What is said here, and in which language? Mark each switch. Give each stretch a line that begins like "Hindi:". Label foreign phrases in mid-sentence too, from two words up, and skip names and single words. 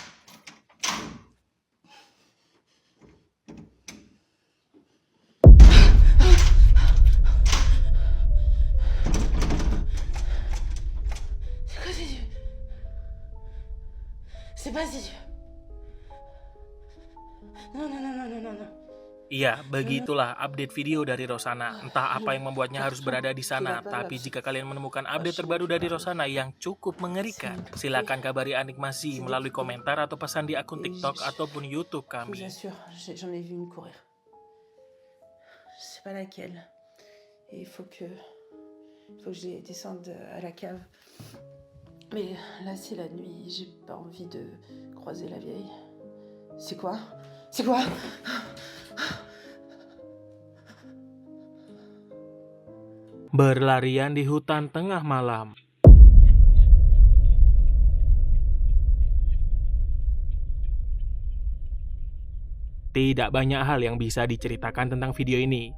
French: C'est pas si Dieu. Non.
Indonesian: Iya, begitulah
English: update video
Indonesian: dari Rosanna. Entah apa yang membuatnya harus berada di sana, tapi jika kalian menemukan update terbaru dari Rosanna yang cukup mengerikan, silakan kabari Anik Masih melalui komentar atau pesan di akun TikTok ataupun YouTube
French: Je vous
Indonesian: kami.
French: assure, j'en ai vu une courir. Je sais pas laquelle. Et il faut que je descende à la cave. Mais là, c'est la nuit. J'ai pas envie de croiser la vieille. C'est quoi? C'est quoi?
Indonesian: Berlarian di hutan tengah malam. Tidak banyak hal yang bisa diceritakan tentang video ini.